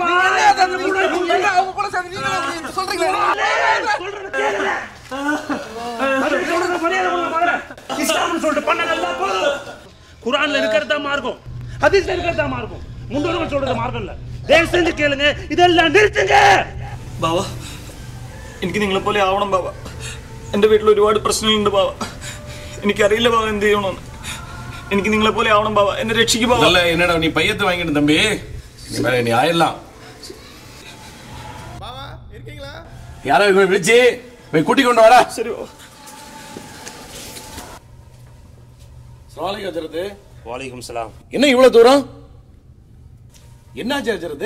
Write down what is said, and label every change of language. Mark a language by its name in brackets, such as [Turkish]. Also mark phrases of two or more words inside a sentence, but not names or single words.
[Tamil] கண்ணு கூட போச்சு. அவங்க கூட சேர்ந்து நீங்க சொல்றீங்களா? சொல்றது கேளுங்க. அது சொல்றது மரியாதை கொடுங்க மகனே. இஸ்லாம்னு சொல்லிட்டு பண்ணதெல்லாம் போதும். குர்ஆன்ல இருக்கிறதா மார்க்கம், ஹதீஸ்ல இருக்கிறதா மார்க்கம், முன்னோர்கள் சொல்றது மார்க்கம் இல்ல. தயவு செஞ்சு கேளுங்க, இதெல்லாம் நிறுத்துங்க. [Malayalam] ബാവ എനിക്ക് നിങ്ങളെ പോലെ ആവണം ബാവ. എൻ്റെ വീട്ടിൽ ഒരുപാട് പ്രശ്നങ്ങളുണ്ട് ബാവ. എനിക്കറിയില്ല ബാവ എന്ത് ചെയ്യണമെന്ന്. എനിക്ക് നിങ്ങളെ പോലെ ആവണം ബാവ. എന്നെ രക്ഷിക്കും ബാവ. [Tamil] நல்ல என்னடா நீ பையத்தை வாங்கிட்டு தம்பி, நீ ஆயிடலாம். யாராவது போய் விழிச்சு போய் கூட்டி கொண்டு வாடா. சரி பாவ. [Arabic] السلام عليكم ஹஜ்ரத். وعليكم السلام. [Tamil] என்ன இவ்வளவு தூரம்? என்னாச்சு ஹஜ்ரத்?